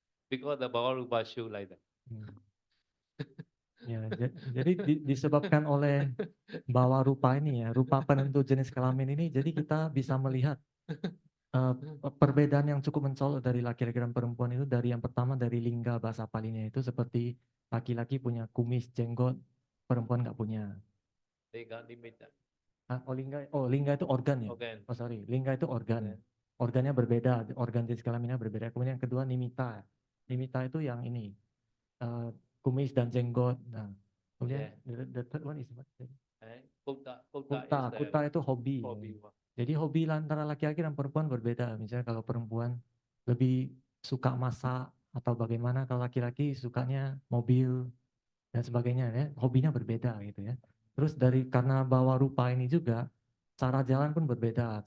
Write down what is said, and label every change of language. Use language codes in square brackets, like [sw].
[en] Because the Bhava Rupa show like that. [id] Ya, jadi disebabkan oleh bawa rupa ini ya, rupa penentu jenis kelamin ini, jadi kita bisa melihat eh, perbedaan yang cukup mencolok dari laki-laki dan perempuan itu dari yang pertama dari lingga bahasa Palinya itu seperti laki-laki punya kumis, jenggot, perempuan nggak punya. [en] They got limited. [id] Lingga itu organ ya. Organ. Oh sorry, lingga itu organ. Organ. Organnya berbeda, organ jenis kelaminnya berbeda. Kemudian yang kedua nimita. Nimita itu yang ini eh, kumis dan jenggot. Nah, kemudian [en] the third one is what? And Kuta [id] Kuta itu hobi. [en] hobby. [id] Jadi hobi antara laki-laki dan perempuan berbeda. Misalnya kalau perempuan lebih suka masak atau bagaimana, kalau laki-laki sukanya mobil dan sebagainya ya, hobinya berbeda gitu ya. Terus karena bawa rupa ini juga cara jalan pun berbeda.